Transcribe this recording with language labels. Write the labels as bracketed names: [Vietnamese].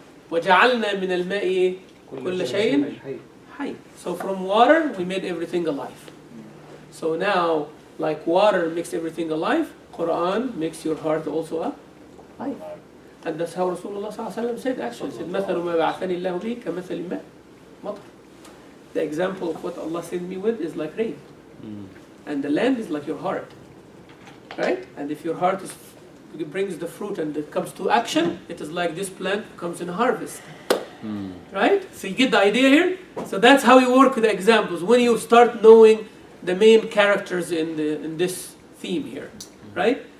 [Arabic] وَجَعَلْنَا مِنَ الْمَاءِ كُلَّ شَيْءٍ حَيٍّ. [English] So from water, we made everything alive. So now, like water makes everything alive, Qur'an makes your heart also alive. And that's how Rasulullah said actually. He said, [Arabic] مَثَلُ مَا بَعَثَنِي اللَّهُ بِهِ كَمَثَلِ الْمَاءِ مَطَرٍ. [English] The example of what Allah sent me with is like rain. And the land is like your heart. Right? And if your heart it brings the fruit and it comes to action, it is like this plant comes in harvest. Right? So you get the idea here? So that's how you work with the examples. When you start knowing the main characters in this theme here. Right?